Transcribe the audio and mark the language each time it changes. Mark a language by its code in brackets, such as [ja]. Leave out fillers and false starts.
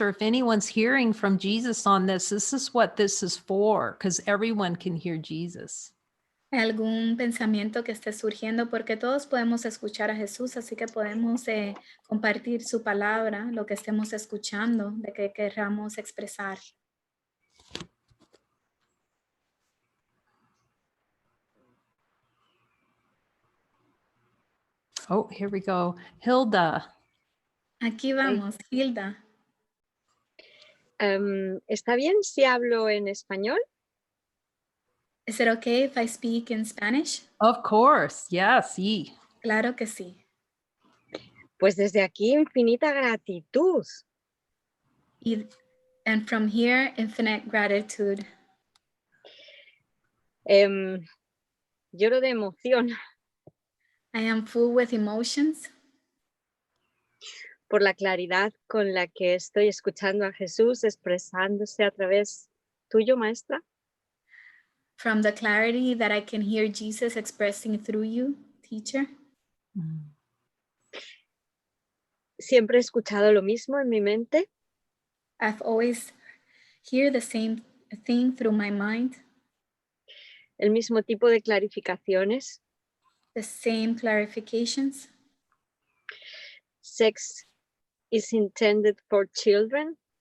[en] Or if anyone's hearing from Jesus on this, this is what this is for, because everyone can hear Jesus. [es] ¿Algún pensamiento que esté surgiendo? Porque todos podemos escuchar a Jesús, así que podemos compartir su palabra, lo que estemos escuchando, de que querramos expresar. [en] Oh, here we go. Hilda. [es] Aquí vamos, Hilda. ¿Está bien si hablo en español? [en] Is it okay if I speak in Spanish? Of course. Yes. Sí. [es] Claro que sí. Pues desde aquí infinita gratitud. [en] And from here, infinite gratitude. [es] Lloro de emoción [en] I am full with emotions [es] por la claridad con la que estoy escuchando a Jesús expresándose a través tuyo, maestra. [en] from the clarity that I can hear Jesus expressing through you, teacher. [es] Siempre he escuchado lo mismo en mi mente. [en] I've always heard the same thing through my mind, [es] El mismo tipo de clarificaciones. [en] the same clarifications. Sex is intended for children.